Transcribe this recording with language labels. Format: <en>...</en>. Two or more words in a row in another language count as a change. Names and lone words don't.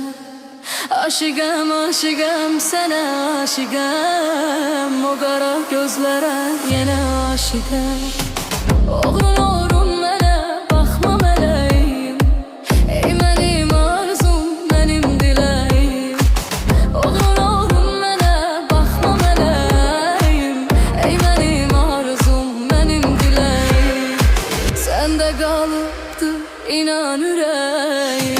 <tr>Aşıkım, aşıkım, sana aşıkım. O kara gözlere yine aşıkım.</tr> <az>Oğlun oğlum mənə baxma mələyim. Ey mənim arzum, mənim diləyim. Oğlun oğlum mənə baxma mələyim. Ey mənim arzum, mənim diləyim. Səndə qalıbdı inan ürəyim.</az>